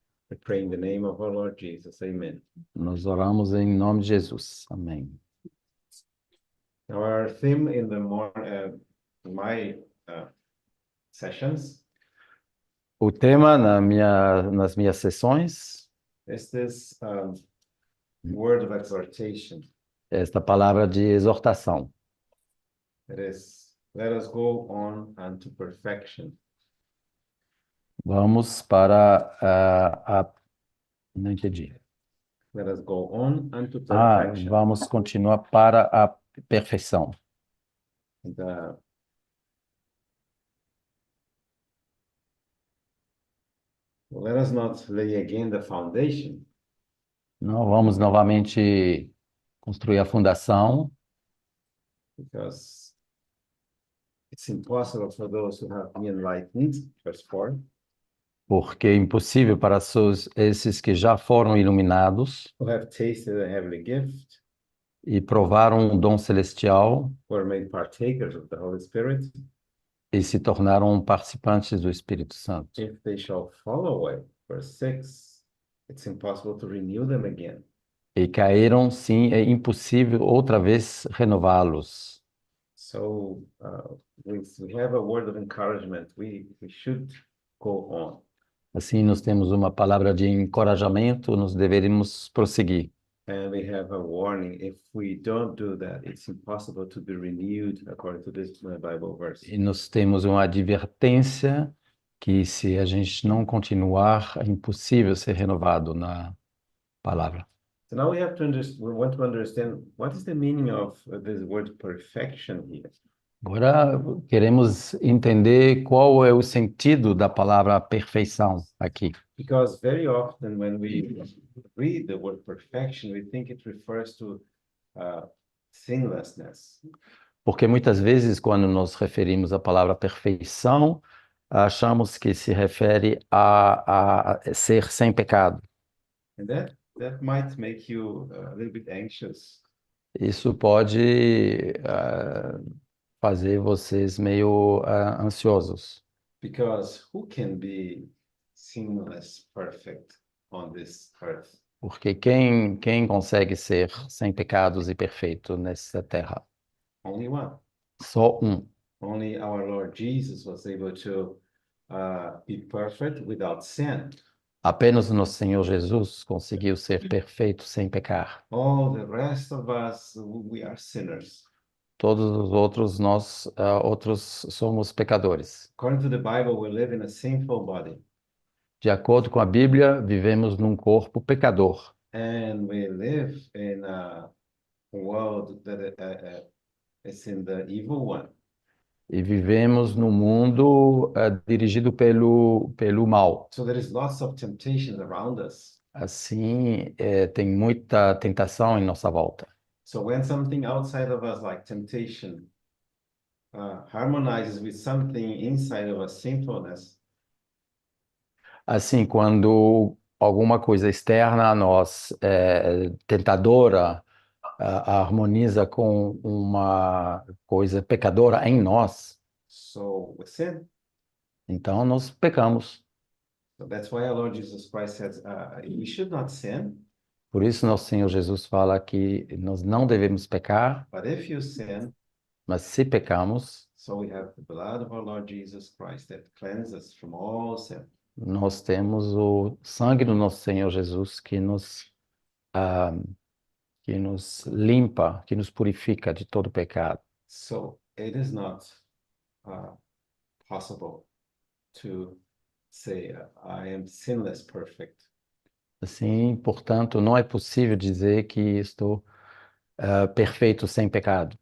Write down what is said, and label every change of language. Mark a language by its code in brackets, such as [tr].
[en] We pray in the name of our Lord Jesus. Amen. [pt] Nós oramos em nome de Jesus. Amém. [en] Now, our theme in my sessions [pt] O tema nas minhas sessões [en] is this word of exhortation. [pt] é esta palavra de exortação. [en] It is Let us go on unto perfection. [pt] Vamos para não entendi. [en] Let us go on unto perfection. [pt] Vamos continuar para a perfeição. [en] And, let us not lay again the foundation, [pt] Não vamos novamente construir a fundação, [en] because it's impossible for those who have been enlightened, verse 4, [pt] porque é impossível para esses que já foram iluminados [en] who have tasted the heavenly gift, [pt] e provaram um dom celestial [en] who are made partakers of the Holy Spirit, [pt] e se tornaram participantes do Espírito Santo. [en] if they shall fall away, verse 6, it's impossible to renew them again. [pt] E caíram, sim, é impossível outra vez renová-los. [en] So we have a word of encouragement. We should go on. [pt] Assim, nós temos uma palavra de encorajamento, nós deveríamos prosseguir. [en] And we have a warning. If we don't do that, it's impossible to be renewed, according to this Bible verse. [pt] E nós temos uma advertência que se a gente não continuar, é impossível ser renovado na palavra. [en] So now we have to we want to understand what is the meaning of this word perfection here. [pt] Agora queremos entender qual é o sentido da palavra perfeição aqui. [en] Because very often when we read the word perfection, we think it refers to sinlessness. [pt] Porque muitas vezes, quando nos referimos à palavra perfeição, achamos que se refere a ser sem pecado. [en] And that might make you a little bit anxious. [pt] Isso pode fazer vocês meio ansiosos. [en] Because who can be sinless, perfect on this earth? [pt] Porque quem consegue ser sem pecados e perfeito nessa terra? [en] Only one. [pt] Só um. [en] Only our Lord Jesus was able to be perfect without sin. [pt] Apenas o nosso Senhor Jesus conseguiu ser perfeito sem pecar. [en] All the rest of us, we are sinners. [pt] Todos os outros, nós outros somos pecadores. [en] According to the Bible, we live in a sinful body. [pt] De acordo com a Bíblia, vivemos num corpo pecador. [en] And we live in a world that is in the evil one. [pt] E vivemos num mundo dirigido pelo mal. [en] So there is lots of temptations around us. [pt] Assim, tem muita tentação em nossa volta. [en] So when something outside of us, like temptation, harmonizes with something inside of us, sinfulness, [pt] Assim, quando alguma coisa externa a nós, tentadora, harmoniza com uma coisa pecadora em nós, [en] so we sin. [pt] então nós pecamos. [en] So that's why our Lord Jesus Christ says we should not sin, [pt] Por isso, nosso Senhor Jesus fala que nós não devemos pecar, [en] but if you sin, [pt] mas se pecamos, [en] so we have the blood of our Lord Jesus Christ that cleanses us from all sin. [pt] nós temos o sangue do nosso Senhor Jesus que nos limpa, que nos purifica de todo pecado. [en] So it is not possible to say I am sinless, perfect. [pt] Assim, portanto, não é possível dizer que estou perfeito sem pecado.